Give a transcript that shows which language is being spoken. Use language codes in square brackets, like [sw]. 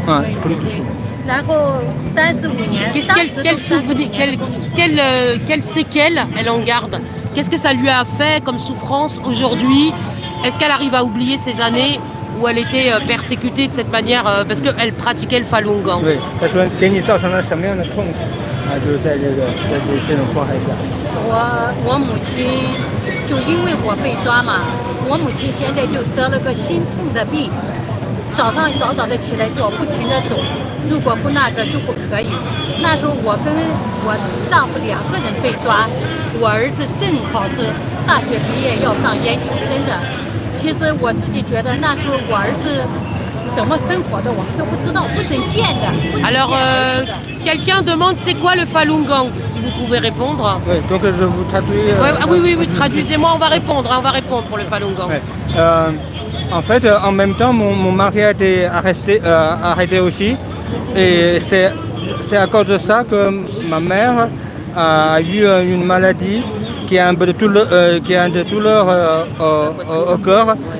[fr] Hein, plus de sous. [zh] 然后35年， [fr] Quel souvenir, quelle séquelle elle en garde? Qu'est-ce que ça lui a fait comme souffrance aujourd'hui? Est-ce qu'elle arrive à oublier ces années où elle était persécutée de cette manière parce qu'elle pratiquait le Falun Gong? [zh] 对，他说给你造成了什么样的痛苦啊？就是在这种迫害下。我母亲就因为我被抓嘛，我母亲现在就得了个心痛的病，早上早的起来做，不停的走，如果不那个就不可以。那时候我跟我丈夫2个人被抓，我儿子正好是大学毕业要上研究生的。其实我自己觉得那时候我儿子怎么生活的我们都不知道，不准见的。不准见 [fr] Alors, [zh] 儿子的 [fr] quelqu'un demande c'est quoi le Falun Gong? Si vous pouvez répondre. Oui, donc je vous traduis. Oui, traduisez-moi, on va répondre pour le Falun Gong. Ouais. En fait, en même temps, mon mari a été arrêté aussi. Et c'est à cause de ça que ma mère a eu une maladie qui a un peu de douleur au corps.